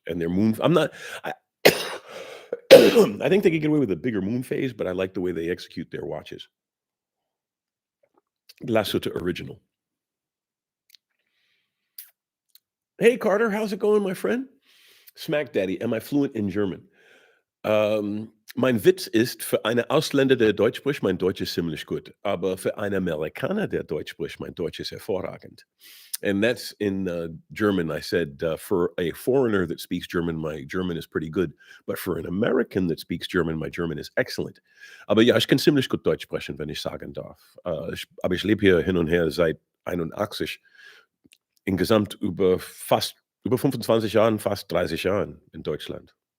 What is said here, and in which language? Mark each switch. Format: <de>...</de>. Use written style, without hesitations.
<en>And their I I think they could get away with a bigger moon phase, but I like the way they execute their watches. Glashütte Original. Hey, Carter, how's it going, my friend? Smack Daddy, am I fluent in German?</en> <de>Mein Witz ist, für eine Ausländer, der Deutsch spricht, mein Deutsch ist ziemlich gut. Aber für einen Amerikaner, der Deutsch spricht, mein Deutsch ist hervorragend.</de> <en>And that's in German. I said, for a foreigner that speaks German, my German is pretty good. But for an American that speaks German, my German is excellent.</en> <de>Aber ja, ich kann ziemlich gut Deutsch sprechen, wenn ich sagen darf. Aber ich lebe hier hin und her seit 81. Insgesamt über 25 Jahren, fast 30 Jahren in Deutschland.</de>